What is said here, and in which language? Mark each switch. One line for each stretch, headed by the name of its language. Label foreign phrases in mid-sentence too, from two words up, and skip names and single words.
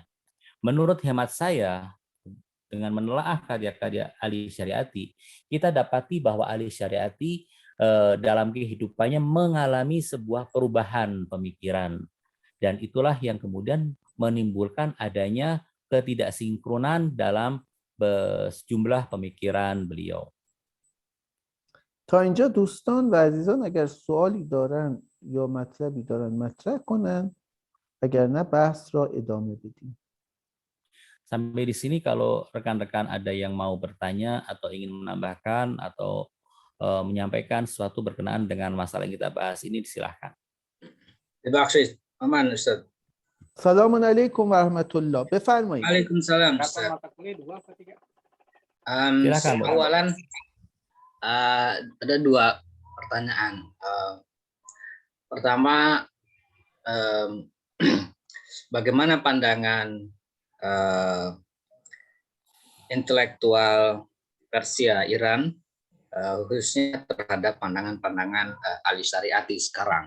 Indonesian: Menurut hemat saya, dengan menelaah karya-karya Ali Syariati, kita dapati bahwa Ali Syariati dalam kehidupannya mengalami sebuah perubahan pemikiran. Dan itulah yang kemudian menimbulkan adanya ketidaksinkronan dalam sejumlah pemikiran beliau.
Persian: تا اینجا دوستان و عزیزان اگر سوالی دارن یا مطلبی دارن مطرح کنن، اگر نه بحث را ادامه بدیم.
Indonesian: Sampai di sini kalau rekan-rekan ada yang mau bertanya atau ingin menambahkan atau menyampaikan sesuatu berkenaan dengan masalah yang kita bahas ini, silahkan. Terima kasih, aman Ustaz.
Arabic: سلام علیکم و رحمت الله.
Persian: بفرمایید.
Indonesian: Waalaikumsalam. Ustaz. Silakan, Bu. Awalan ada dua pertanyaan. Pertama, bagaimana pandangan intelektual Persia, Iran, khususnya terhadap pandangan-pandangan Ali Syariati sekarang?